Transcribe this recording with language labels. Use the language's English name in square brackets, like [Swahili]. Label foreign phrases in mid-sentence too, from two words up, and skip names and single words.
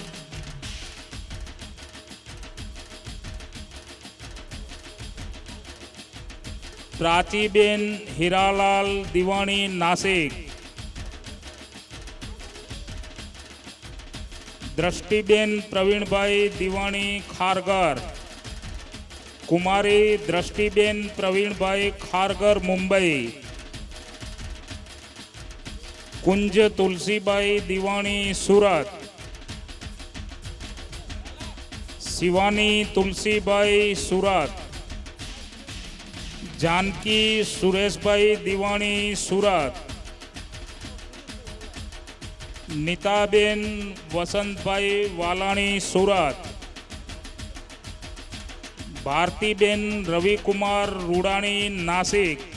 [Gujarati] પ્રાચીબેન હીરાલાલ દિવાણી નાસિક, દ્રષ્ટિબેન પ્રવીણભાઈ દિવાણી ખારગર, કુમારી દ્રષ્ટિબેન પ્રવીણભાઈ ખારગર મુંબઈ, કુંજ તુલસીબાઈ દિવાણી સુરત, શિવાની તુલસીબાઈ સુરત, जानकी सुरेशभाई दिवाणी सूरत, नीताबेन वसंतभाई वालाणी सूरत, भारतीबेन रविकुमार रूडाणी नासिक,